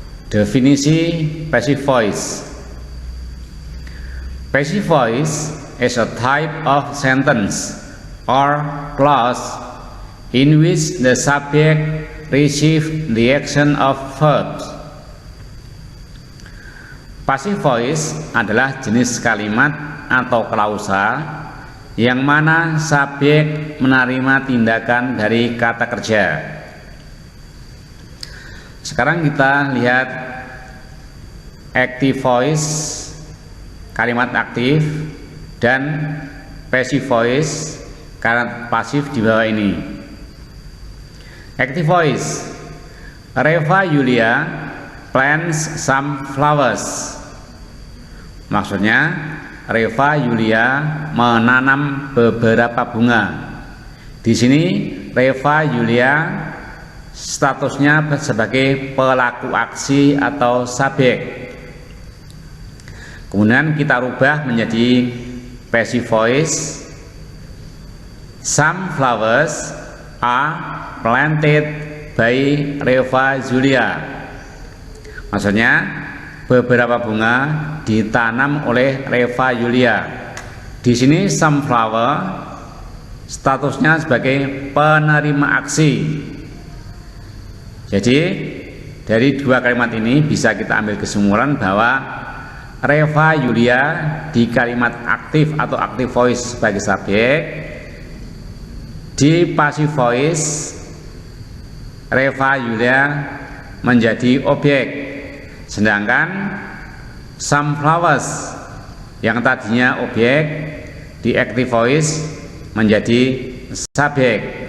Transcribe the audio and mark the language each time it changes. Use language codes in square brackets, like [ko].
[id] Definisi passive voice. [en] Passive voice is a type of sentence or clause in which the subject receives the action of verbs. [id] Passive voice adalah jenis kalimat atau klausa yang mana subjek menerima tindakan dari kata kerja. Sekarang kita lihat active voice, kalimat aktif, dan passive voice, kalimat pasif di bawah ini. Active voice. [en] Reva Yulia plants some flowers. [id] Maksudnya Reva Yulia menanam beberapa bunga. Di sini Reva Yulia statusnya sebagai pelaku aksi atau subjek. Kemudian kita rubah menjadi passive voice. [en] Some flowers are planted by Reva Julia. [id] Maksudnya beberapa bunga ditanam oleh Reva Julia. Di sini some flower statusnya sebagai penerima aksi. Jadi dari dua kalimat ini bisa kita ambil kesimpulan bahwa Reva Julia di kalimat aktif atau active voice sebagai subjek, di passive voice Reva Yulia menjadi objek, sedangkan some flowers yang tadinya objek di active voice menjadi subjek.